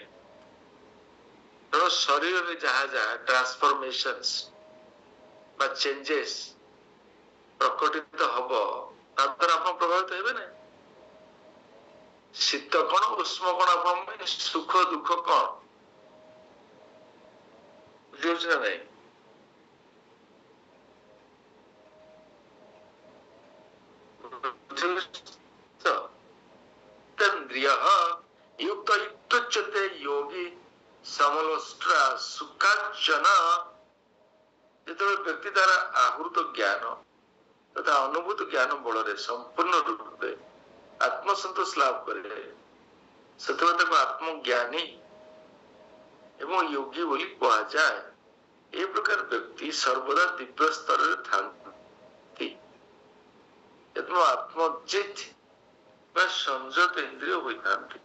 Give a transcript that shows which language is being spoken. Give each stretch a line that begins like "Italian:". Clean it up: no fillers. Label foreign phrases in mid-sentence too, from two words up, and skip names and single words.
Odia: ତେଣୁ ଶରୀରରେ ଯାହା ଯାହା ଟ୍ରାନ୍ସଫରମେସନ୍ସ ବା ଚେଞ୍ଜେସ୍ ପ୍ରକଟିତ ହବ ତା ଦ୍ୱାରା ଆପଣ ପ୍ରଭାବିତ ହେବେ ନାହିଁ। ଶୀତ କଣ ଉଷ୍ମ କଣ ଆପଣଙ୍କ ପାଇଁ ସୁଖ ଦୁଃଖ କଣ ବୁଝିପାରୁଛି ନା ନାଇଁ?
Sanskrit: युक्त युक्तच्यते योगी समलोष्ट्रा सुखाचन।
Odia: ଯେତେବେଳେ ବ୍ୟକ୍ତି ଦ୍ୱାରା ଆହୃତ ଜ୍ଞାନ ତଥା ଅନୁଭୂତ ଜ୍ଞାନ ବଳରେ ସମ୍ପୂର୍ଣ୍ଣ ରୂପେ ଆତ୍ମସନ୍ତୋଷ ଲାଭ କରେ, ସେତେବେଳେ ତାକୁ ଆତ୍ମଜ୍ଞାନୀ ଏବଂ ଯୋଗୀ ବୋଲି କୁହାଯାଏ। ଏ ପ୍ରକାର ବ୍ୟକ୍ତି ସର୍ବଦା ଦିବ୍ୟ ସ୍ତରରେ ଥାନ୍ତି ଏବଂ ଆତ୍ମଜିତ୍ ବା ସଂଯତ ଇନ୍ଦ୍ରିୟ ହୋଇଥାନ୍ତି।